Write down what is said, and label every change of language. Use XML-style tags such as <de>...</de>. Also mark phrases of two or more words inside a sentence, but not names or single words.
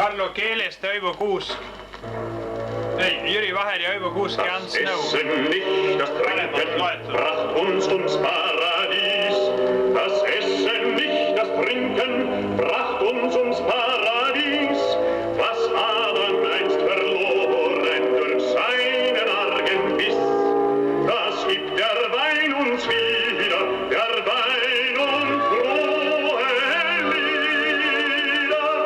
<et>Keelest ja Õivo Kuusk. Ei, Jüri Vaher ja Õivo Kuusk ja Ants Nõu.</et> <de>Das Essen nicht, das Trinken bracht uns ums Paradies. Das Essen nicht, das Trinken bracht uns ums Paradies. Was Adam einst verloren durch seinen argen Biss, das gibt der Wein uns wieder, der Wein und frohe Lieder.</de>